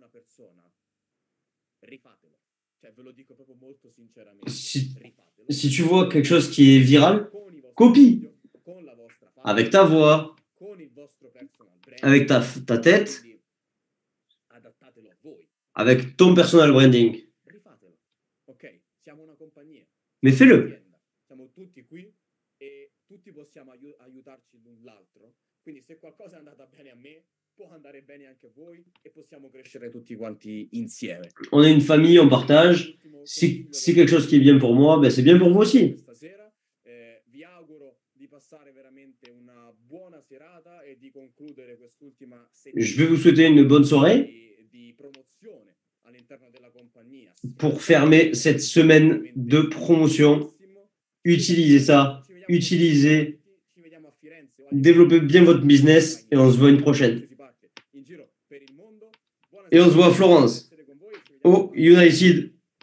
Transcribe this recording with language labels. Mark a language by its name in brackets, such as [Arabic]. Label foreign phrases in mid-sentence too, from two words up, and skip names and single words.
[French] Si tu vois quelque chose qui est viral, copie. Avec ta voix, avec ta tête, avec ton [English] personal branding. [French] Mais fais-le. [Italian] Quindi se qualcosa è andata bene a me, può andare bene anche a voi e possiamo crescere tutti quanti insieme. [French] On est une famille, on partage. Si quelque chose qui est bien pour moi, ben c'est bien pour vous aussi. [Italian] Vi auguro di passare veramente una buona serata e di concludere quest'ultima [French] Je vais vous souhaiter une bonne soirée. [Italian] Di promozione all'interno della compagnia. [French] Pour fermer cette semaine de promotion, utilisez ça, développez bien votre business et on se voit une prochaine. Et on se voit à Florence, au United